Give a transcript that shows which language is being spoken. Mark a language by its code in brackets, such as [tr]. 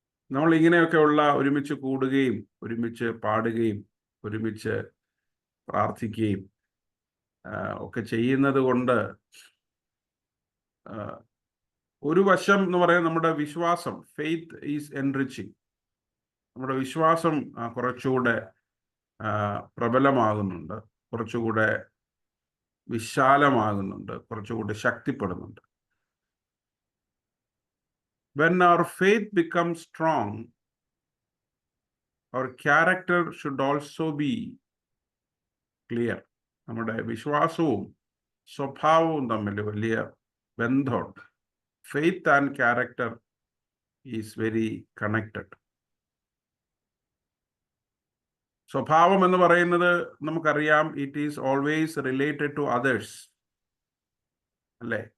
[ml] നമ്മൾ ഇങ്ങനെയൊക്കെയുള്ള ഒരുമിച്ച് കൂടുകയും ഒരുമിച്ച് പാടുകയും ഒരുമിച്ച് പ്രാർത്ഥിക്കുകയും ഒക്കെ ചെയ്യുന്നത് കൊണ്ട് ഒരു വശം എന്ന് പറയുന്നത് നമ്മുടെ വിശ്വാസം, [en] Faith is enriching. [ml] നമ്മുടെ വിശ്വാസം കുറച്ചുകൂടെ പ്രബലമാകുന്നുണ്ട്, കുറച്ചുകൂടെ വിശാലമാകുന്നുണ്ട്, കുറച്ചുകൂടി ശക്തിപ്പെടുന്നുണ്ട്. [en] When our faith becomes strong, our character should also be clear. [ml] നമ്മുടെ വിശ്വാസവും സ്വഭാവവും തമ്മിൽ വലിയ ബന്ധമുണ്ട്. [en] Faith and character is very connected. [ml] സ്വഭാവം എന്ന് പറയുന്നത് നമുക്കറിയാം, [en] It is always related to others, അല്ലേ?